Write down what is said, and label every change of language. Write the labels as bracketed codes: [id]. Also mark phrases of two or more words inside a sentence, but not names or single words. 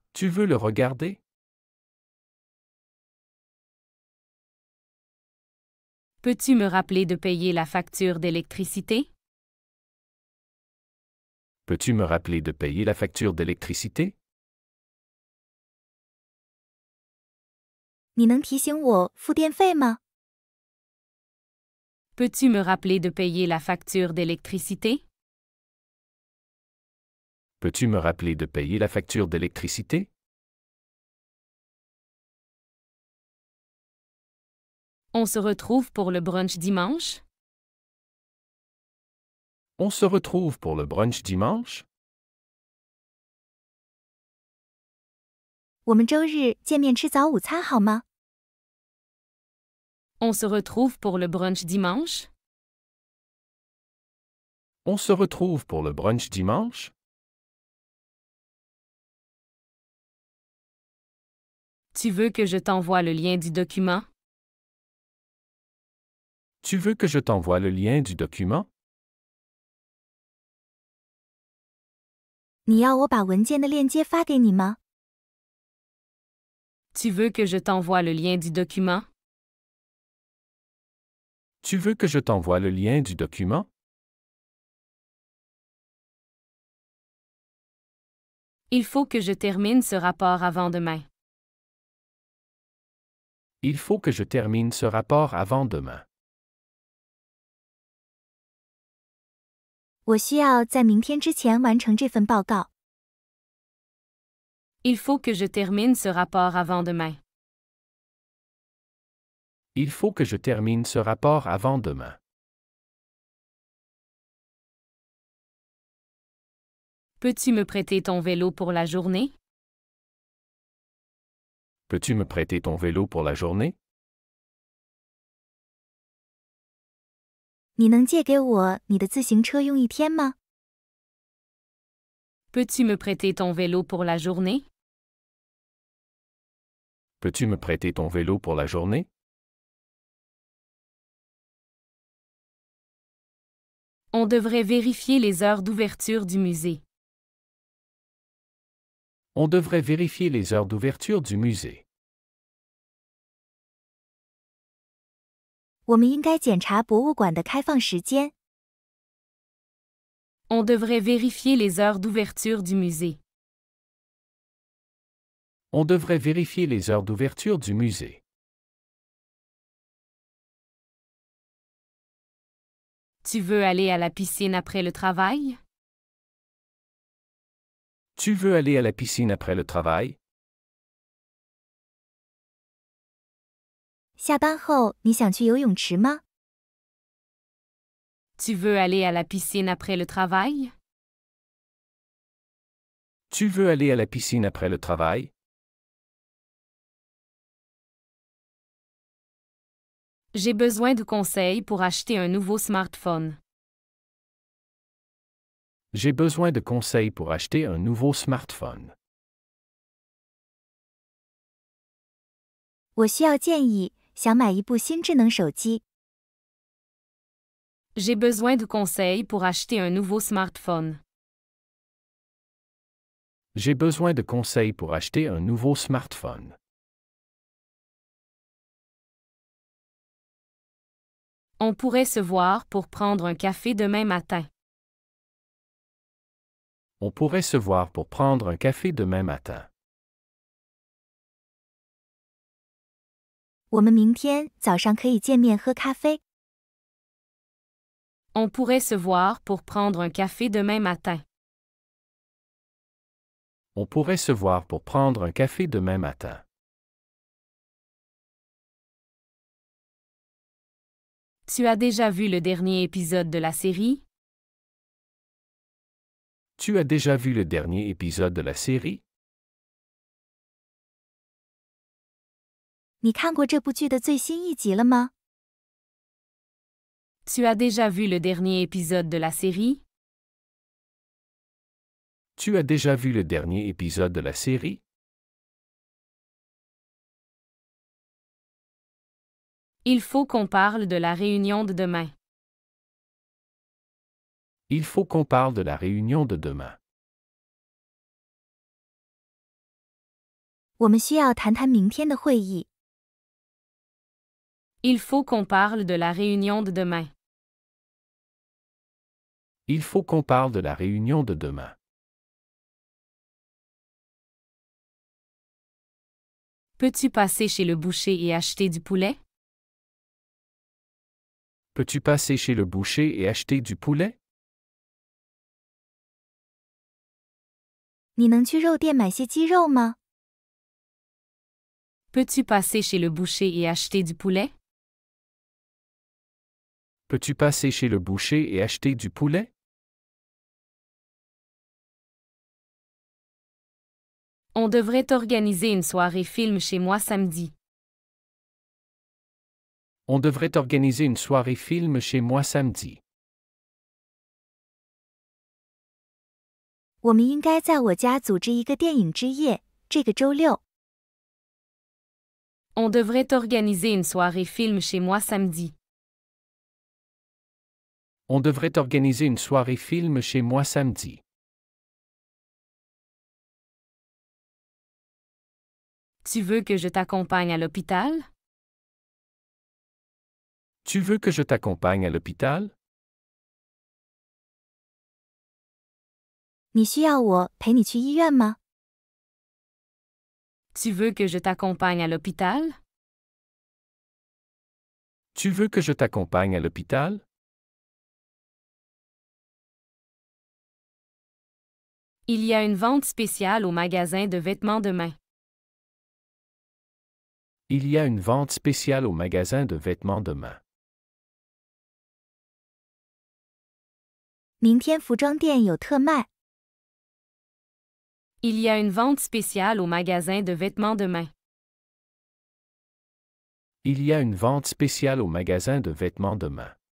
[fr] Tu veux le regarder? Peux-tu me rappeler de payer la facture d'électricité? Peux-tu me rappeler de payer la facture d'électricité? [zh] 你能提醒我付电费吗？ [fr] Peux-tu me rappeler de payer la facture d'électricité? Peux-tu me rappeler de payer la facture d'électricité? On se retrouve pour le brunch dimanche? On se retrouve pour le brunch dimanche? [zh] 我们周日见面吃早午餐好吗？ [fr] On se retrouve pour le brunch dimanche? On se retrouve pour le brunch dimanche? Tu veux que je t'envoie le lien du document? Tu veux que je t'envoie le lien du document? [zh] 你要我把文件的链接发给你吗？ [fr] Tu veux que je t'envoie le lien du document? Tu veux que je t'envoie le lien du document? Il faut que je termine ce rapport avant demain. Il faut que je termine ce rapport avant demain. [zh] 我需要在明天之前完成这份报告。 [fr] Il faut que je termine ce rapport avant demain. Il faut que je termine ce rapport avant demain. Peux-tu me prêter ton vélo pour la journée? Peux-tu me prêter ton vélo pour la journée? [zh] 你能借给我你的自行车用一天吗？ [fr] Peux-tu me prêter ton vélo pour la journée? Peux-tu me prêter ton vélo pour la journée? On devrait vérifier les heures d'ouverture du musée. On devrait vérifier les heures d'ouverture du musée. [zh] 我们应该检查博物馆的开放时间。 [fr] On devrait vérifier les heures d'ouverture du musée. On devrait vérifier les heures d'ouverture du musée. Tu veux aller à la piscine après le travail? Tu veux aller à la piscine après le travail? [zh] 下班后你想去游泳池吗？ [fr] Tu veux aller à la piscine après le travail? Tu veux aller à la piscine après le travail? J'ai besoin de conseils pour acheter un nouveau smartphone. J'ai besoin de conseils pour acheter un nouveau smartphone. [zh] 我需要建议，想买一部新智能手机。 [fr] J'ai besoin de conseils pour acheter un nouveau smartphone. J'ai besoin de conseils pour acheter un nouveau smartphone. On pourrait se voir pour prendre un café demain matin. On pourrait se voir pour prendre un café demain matin. [zh] 我们明天早上可以见面喝咖啡。 [fr] On pourrait se voir pour prendre un café demain matin. On pourrait se voir pour prendre un café demain matin. Tu as déjà vu le dernier épisode de la série? Tu as déjà vu le dernier épisode de la série? [zh] 你看过这部剧的最新一集了吗？ [fr] Tu as déjà vu le dernier épisode de la série? Tu as déjà vu le dernier épisode de la série? Il faut qu'on parle de la réunion de demain. Il faut qu'on parle de la réunion de demain. [zh] 我们需要谈谈明天的会议。 [fr] Il faut qu'on parle de la réunion de demain. Il faut qu'on parle de la réunion de demain. Peux-tu passer chez le boucher et acheter du poulet? Peux-tu passer chez le boucher et acheter du poulet? [zh] 你能去肉店买些鸡肉吗？ [fr] Peux-tu passer chez le boucher et acheter du poulet? Peux-tu passer chez le boucher et acheter du poulet? On devrait organiser une soirée film chez moi samedi. On devrait organiser une soirée film chez moi samedi. [zh] 我们应该在我家组织一个电影之夜，这个周六。 [fr] On devrait organiser une soirée film chez moi samedi. On devrait organiser une soirée film chez moi samedi. Tu veux que je t'accompagne à l'hôpital? Tu veux que je t'accompagne à l'hôpital? [zh] 你需要我陪你去医院吗？ [fr] Tu veux que je t'accompagne à l'hôpital? Tu veux que je t'accompagne à l'hôpital? Il y a une vente spéciale au magasin de vêtements de main. Il y a une vente spéciale au magasin de vêtements de main. [zh] 明天服装店有特卖。 [fr] Il y a une vente spéciale au magasin de vêtements de main. Il y a une vente spéciale au magasin de vêtements de main.